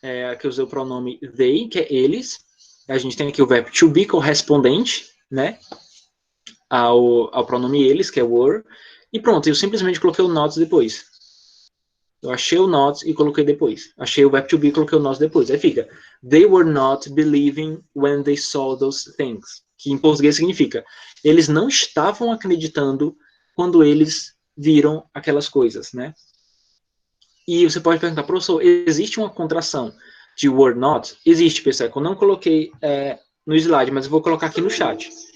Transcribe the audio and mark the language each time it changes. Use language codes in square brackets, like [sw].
[pt] Aqui eu usei o pronome they, que é eles. A gente tem aqui o verbo to be correspondente, né? Ao pronome eles, que é were. E pronto, eu simplesmente coloquei o not depois. Eu achei o not e coloquei depois. Achei o verbo to be e coloquei o not depois. Aí fica, [en] they were not believing when they saw those things. [pt] Que em português significa, eles não estavam acreditando quando eles viram aquelas coisas, né? E você pode perguntar, professor, existe uma contração de [en] were not? [pt] Existe, pessoal. Eu não coloquei no slide, mas eu vou colocar aqui no chat.